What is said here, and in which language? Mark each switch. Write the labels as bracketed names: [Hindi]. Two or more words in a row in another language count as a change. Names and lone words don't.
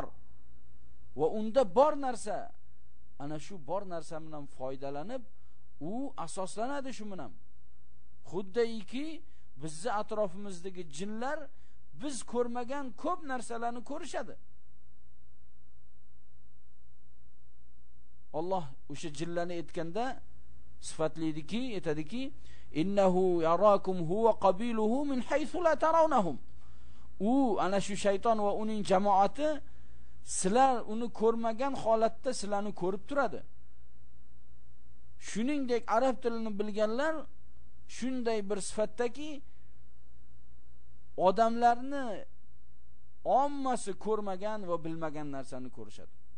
[Uzbek] Va unda bor narsa, ana shu bor narsa bilan foydalanib, u asoslanadi shu bilan. Xuddiki bizning atrofimizdagi jinlar biz ko'rmagan ko'p narsalarni ko'rishadi. Alloh o'sha jinlarni aytganda sifatlaydiki, aytadiki, [Arabic] إنه يراكم هو قبيله من حيث لا ترونهم. [Uzbek] U ana shu shayton va uning jamoati sizlar uni ko'rmagan holatda sizlarni ko'rib turadi. Shuningdek arab tilini bilganlar shunday bir sifatdaki odamlarni ommasi ko'rmagan va bilmagan narsani ko'rishadi.